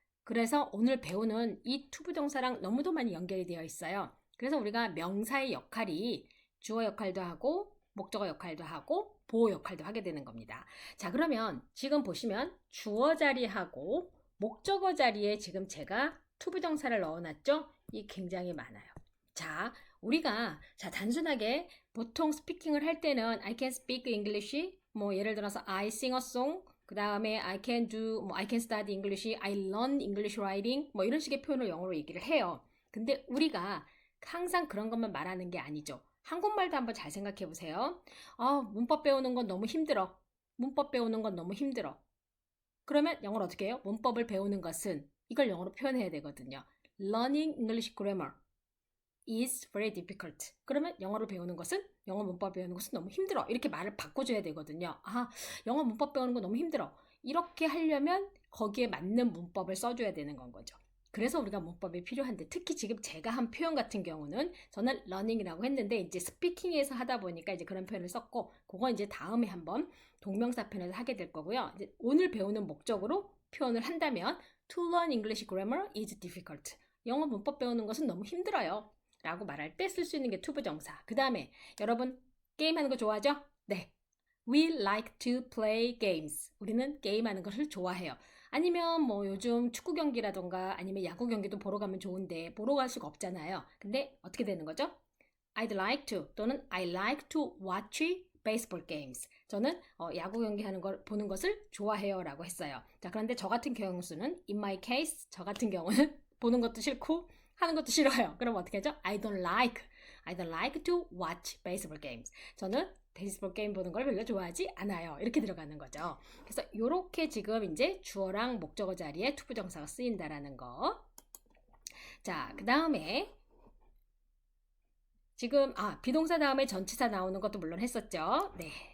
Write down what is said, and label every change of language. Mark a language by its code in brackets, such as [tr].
[ko] 그래서 오늘 배우는 이 투부정사랑 너무도 많이 연결이 되어 있어요. 그래서 우리가 명사의 역할이 주어 역할도 하고 목적어 역할도 하고 보어 역할도 하게 되는 겁니다. 자, 그러면 지금 보시면 주어 자리하고 목적어 자리에 지금 제가 투부정사를 넣어놨죠? 이 굉장히 많아요. 자, 우리가 단순하게 보통 스피킹을 할 때는 [en] I can speak English, [ko] 예를 들어서 [en] I sing a song, [ko] 그 다음에 [en] I can I can study English, I learn English writing, [ko] 이런 식의 표현을 영어로 얘기를 해요. 근데 우리가 항상 그런 것만 말하는 게 아니죠. 한국말도 한번 잘 생각해 보세요. 문법 배우는 건 너무 힘들어. 문법 배우는 건 너무 힘들어. 그러면 영어를 어떻게 해요? 문법을 배우는 것은 이걸 영어로 표현해야 되거든요. [en] Learning English grammar is very difficult. [ko] 그러면 영어를 배우는 것은 영어 문법 배우는 것은 너무 힘들어. 이렇게 말을 바꿔줘야 되거든요. 영어 문법 배우는 거 너무 힘들어. 이렇게 하려면 거기에 맞는 문법을 써줘야 되는 건 거죠. 그래서 우리가 문법이 필요한데 특히 지금 제가 한 표현 같은 경우는 저는 learning이라고 했는데 이제 스피킹에서 하다 보니까 이제 그런 표현을 썼고 그건 이제 다음에 한번 동명사 편에서 하게 될 거고요. 이제 오늘 배우는 목적으로 표현을 한다면 [en] to learn English grammar is difficult. [ko] 영어 문법 배우는 것은 너무 힘들어요. 라고 말할 때 쓸 수 있는 게 투부정사. 그 다음에 여러분 게임하는 거 좋아하죠? 네. [en] We like to play games. [ko] 우리는 게임하는 것을 좋아해요. 아니면 요즘 축구 경기라던가 아니면 야구 경기도 보러 가면 좋은데 보러 갈 수가 없잖아요. 근데 어떻게 되는 거죠? [en] I'd like to [ko] 또는 [en] I like to watch baseball games. [ko] 저는 야구 경기하는 걸 보는 것을 좋아해요라고 했어요. 자, 그런데 저 같은 경우는 [en] in my case [ko] 저 같은 경우는 보는 것도 싫고 하는 것도 싫어요. 그럼 어떻게 하죠? [en] I don't like to watch baseball games. [ko] 저는 베이스볼 게임 보는 걸 별로 좋아하지 않아요. 이렇게 들어가는 거죠. 그래서 이렇게 지금 이제 주어랑 목적어 자리에 투부정사가 쓰인다라는 거. 자, 그 다음에 지금 비동사 다음에 전치사 나오는 것도 물론 했었죠. 네.